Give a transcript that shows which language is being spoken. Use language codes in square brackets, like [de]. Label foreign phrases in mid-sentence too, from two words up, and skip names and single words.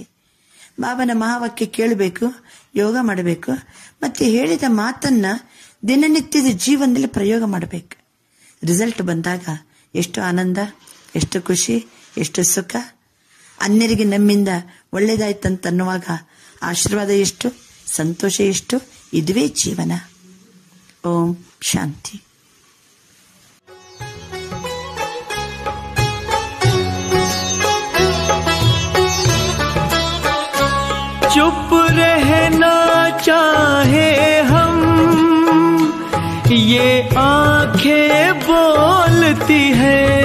[kn] ಬಾಬನ ಮಹಾವಾಕ್ಯ ಕೇಳಬೇಕು, ಯೋಗ ಮಾಡಬೇಕು, ಮತ್ತೆ ಹೇಳಿದ ಮಾತನ್ನ ದಿನನಿತ್ಯದ ಜೀವನದಲ್ಲಿ ಪ್ರಯೋಗ ಮಾಡಬೇಕು. ರಿಸಲ್ಟ್ ಬಂದಾಗ ಎಷ್ಟು ಆನಂದ, ಎಷ್ಟು ಖುಷಿ, ಎಷ್ಟು ಸುಖ. ಅನ್ಯರಿಗೆ ನಮ್ಮಿಂದ ಒಳ್ಳೇದಾಯ್ತಂತ ಅನ್ನುವಾಗ ಆಶೀರ್ವಾದ ಎಷ್ಟು, ಸಂತೋಷ ಎಷ್ಟು. ಇದುವೇ ಜೀವನ. ಓಂ ಶಾಂತಿ. [hi] चुप रहना चाहे हम, ये आंखें बोलती है,